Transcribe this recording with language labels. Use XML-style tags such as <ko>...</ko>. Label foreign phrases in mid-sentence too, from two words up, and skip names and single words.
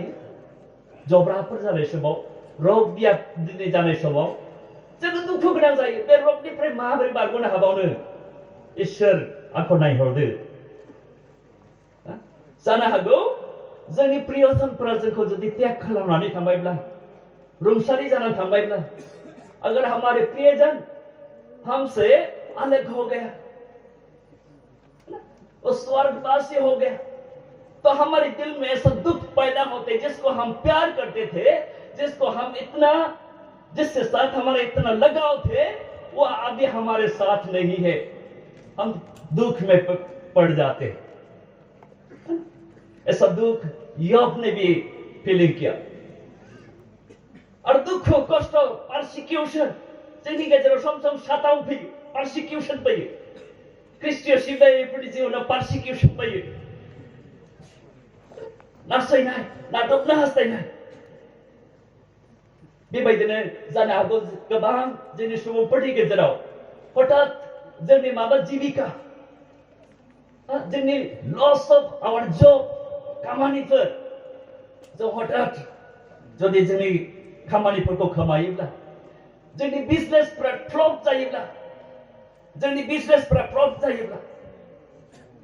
<brx>जानाय समाव रग बिया जानाय समाव जोङो दुखु गोनां जायो बे रगनिफ्राय माबोरै बारग'नो हाबावनो इसोर आंखौ नायहरदो जानो हागौ जोंनि प्रियजनफोरा जोंखौ जुदि त्याग खालामनानै थांबायब्ला रुंसारि जानानै थांबायब्ला</brx> <hi>अगर हमारे प्रियजन हमसे अलग हो गया वो स्वर्गवासी हो गया तो हमारे दिल में ऐसा दुख पैदा होते जिसको हम प्यार करते थे जिससे साथ हमारे इतना लगाव थे वो अभी हमारे साथ नहीं है हम दुख में पड़ जाते ऐसा दुख योब ने भी फीलिंग किया और दुख कष्ट</hi> <brx>परसिक्यूशन जोंनि गेजेराव सम साताव फैयो परसिक्यूशन फैयो ख्रिस्टीय सिबियारिफोरनि जिउआव परसिक्यूशन फैयो नासयनाय नादबनो हास्थायनाय बेबायदिनो जानो हागौ गोबां जोंनि सुबुंफोरनि गेजेराव हठात जोंनि जिबिका जोंनि</brx> <en>loss of our job</en> <brx>खामानिफोर जों हठात जुदि जोंनि खामानिफोरखौ खोमायोब्ला जोंनि बिजनेसफोरा फ्लप जायोब्ला</brx>